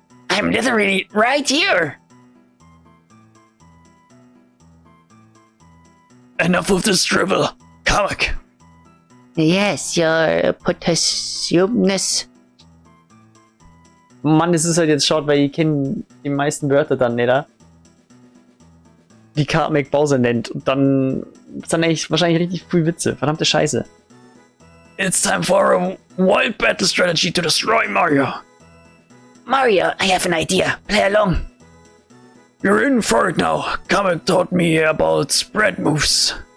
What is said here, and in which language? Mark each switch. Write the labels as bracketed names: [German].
[English] I'm literally right here. Enough of this drivel. Kamek. Yes, your possessiveness. [German] Mann, es ist halt jetzt schaut, weil ich kenne die meisten Wörter dann nicht, die Kamek Bowser nennt. Und dann ist dann echt wahrscheinlich richtig viel Witze. Verdammte Scheiße. [English] It's time for a wild battle strategy to destroy Mario. Mario, I have an idea. Play along. You're in for it now. Kamek taught me about spread moves.